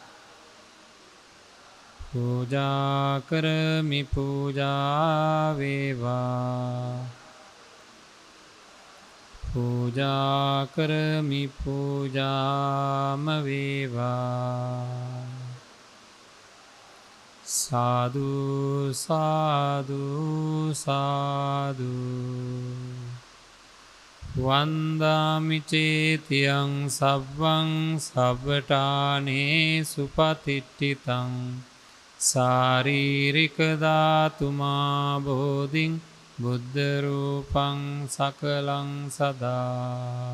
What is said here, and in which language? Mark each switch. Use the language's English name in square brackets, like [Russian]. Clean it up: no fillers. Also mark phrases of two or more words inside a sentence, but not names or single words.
[Sinhala] පූජා කරමි. පූජා වේවා. පූජා කරමි. පූජාම වේවා. සාදු සාදු සාදු. [Pali] වන්දාමි චේතියං සබ්බං සබ්බඨානේ සුපතිට්ඨිතං සාරීරික ධාතුමා බෝධින් බුද්ධ රූපං සකලං සදා.